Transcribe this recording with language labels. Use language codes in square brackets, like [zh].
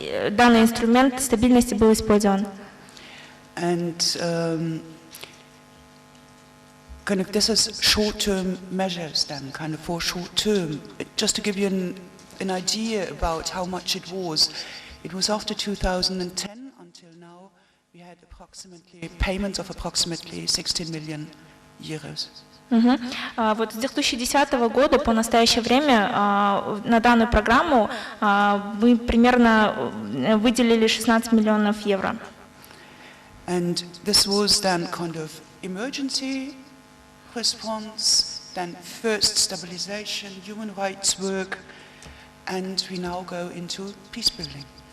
[ru] данный инструмент стабильности был использован. [en] And kind of this is short-term measures then, kind of for short-term. Just to give you an idea about how much it was after 2010 until now, we had approximately payments of approximately 16 million euros. [ru] Вот с 2010 года по настоящее время на данную программу мы примерно выделили 16 миллионов евро. [en] And this was then kind of emergency response, then first stabilization, human rights work, and we now go into peace building.